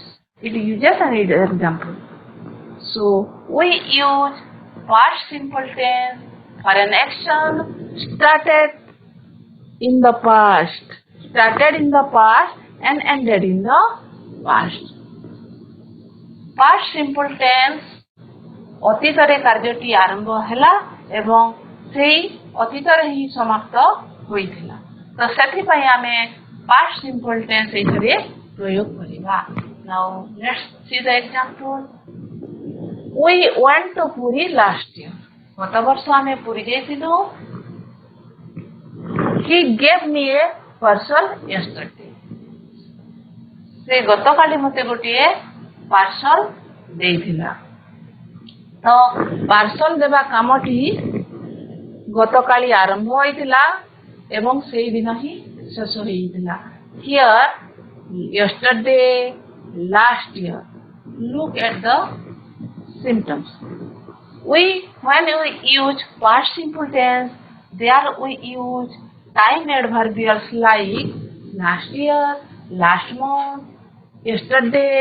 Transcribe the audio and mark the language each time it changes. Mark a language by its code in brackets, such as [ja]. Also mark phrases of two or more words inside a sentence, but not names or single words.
[en] Its uses and its example. So we use past simple tense for an action started in the past and ended in the past. Past simple tense [or] ଅତୀତରେ କାର୍ଯ୍ୟଟି ଆରମ୍ଭ ହେଲା ଏବଂ ସେଇ ଅତୀତରେ ହିଁ ସମାପ୍ତ ହୋଇଥିଲା। ତ ସେଥିପାଇଁ ଆମେ [en] past simple tense [or] ଏଠାରେ ପ୍ରୟୋଗ କରିବା। [en] Now let's see the example. We went to Puri last year. [or] ଗତ ବର୍ଷ ଆମେ ପୁରୀ ଯାଇଥିଲୁ। [en] He gave me a parcel yesterday. [or] ସେ ଗତକାଲି ମୋତେ ଗୋଟିଏ ପାର୍ସଲ ଦେଇଥିଲା। ତ ପାର୍ସଲ ଦେବା କାମଟି ଗତକାଲି ଆରମ୍ଭ ହୋଇଥିଲା ଏବଂ ସେଇ ଦିନ ହିଁ ଶେଷ ହୋଇଥିଲା। [en] Here, yesterday, last year. Look at the symptoms. When we use past simple tense, there we use time adverbials like last year, last month, yesterday.